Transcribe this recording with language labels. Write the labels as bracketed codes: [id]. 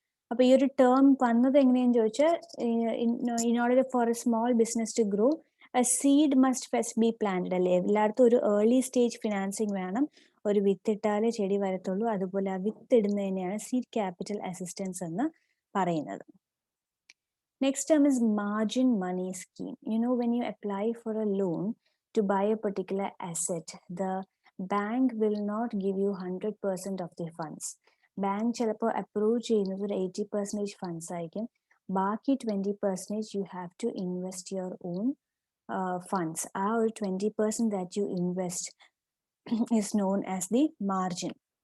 [ml] അപ്പൊ ഈ ഒരു ടേം വന്നത് എങ്ങനെയാന്ന് ചോദിച്ചാൽ, [en] In order for a small business to grow a seed must first be planted, അല്ലേ? [ml] എല്ലായിടത്തും ഒരു ഏർലി സ്റ്റേജ് ഫിനാൻസിങ് വേണം. ഒരു വിത്തിട്ടാലേ ചെടി വരത്തുള്ളൂ. അതുപോലെ ആ വിത്ത് ഇടുന്നതിനെയാണ് സീഡ് ക്യാപിറ്റൽ അസിസ്റ്റൻസ് എന്ന് പറയുന്നത്. [en] Next term is margin money scheme. You know, when you apply for a loan to buy a particular asset, the bank will not give you 100% of the funds. [ml] Bank ചിലപ്പോൾ approve ചെയ്യുന്നത് ഒരു 80% funds ആയിരിക്കും. ബാക്കി [en] 20% you have to invest your own funds. [ml] ആ ഒരു [en] 20% that you invest is known as the margin.